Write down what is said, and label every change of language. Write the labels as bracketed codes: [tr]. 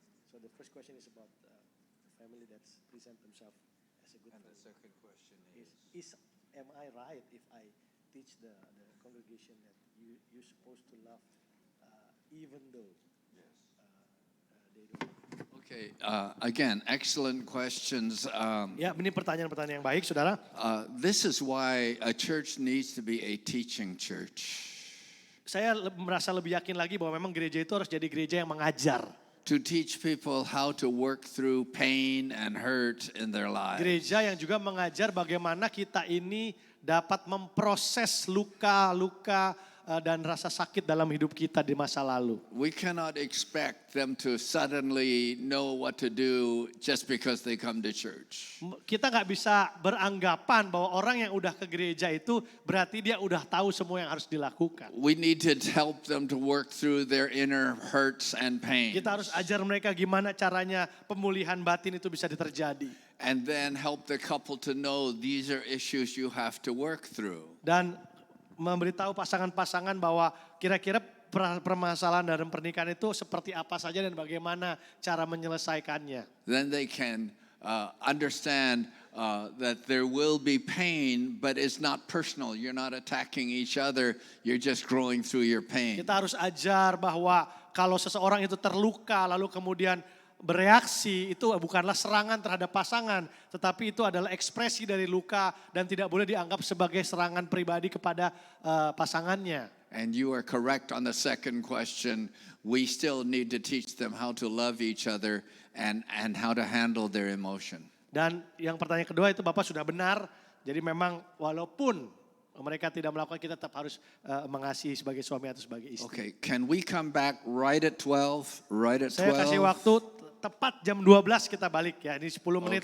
[en] So the first question is about the family that present themselves as a good family. And the second question is am I right if I teach the congregation that you're supposed to love even though they don't love you? Okay, again, excellent questions. [id] Ya, ini pertanyaan-pertanyaan yang baik, saudara. [en] This is why a church needs to be a teaching church. [id] Saya merasa lebih yakin lagi bahwa memang gereja itu harus jadi gereja yang mengajar. [en] To teach people how to work through pain and hurt in their lives. [id] Gereja yang juga mengajar bagaimana kita ini dapat memproses luka-luka dan rasa sakit dalam hidup kita di masa lalu. [en] We cannot expect them to suddenly know what to do just because they come to church. [id] Kita nggak bisa beranggapan bahwa orang yang udah ke gereja itu berarti dia udah tahu semua yang harus dilakukan. [en] We need to help them to work through their inner hurts and pain. [id] Kita harus ajar mereka gimana caranya pemulihan batin itu bisa terjadi. [en] And then help the couple to know these are issues you have to work through. [id] Dan memberitahu pasangan-pasangan bahwa kira-kira permasalahan dalam pernikahan itu seperti apa saja dan bagaimana cara menyelesaikannya. [en] Then they can understand that there will be pain, but it's not personal. You're not attacking each other. You're just growing through your pain. [id] Kita harus ajar bahwa kalau seseorang itu terluka lalu kemudian bereaksi, itu bukanlah serangan terhadap pasangan, tetapi itu adalah ekspresi dari luka dan tidak boleh dianggap sebagai serangan pribadi kepada pasangannya. [en] And you are correct on the second question. We still need to teach them how to love each other and how to handle their emotion. [id] Dan yang pertanyaan kedua itu Bapak sudah benar. Jadi memang walaupun mereka tidak melakukan, kita tetap harus mengasihi sebagai suami atau sebagai istri. [en] Okay, can we come back right at 12? Right at 12? [id] Saya kasih waktu tepat jam 12 kita balik ya. Ini 10 menit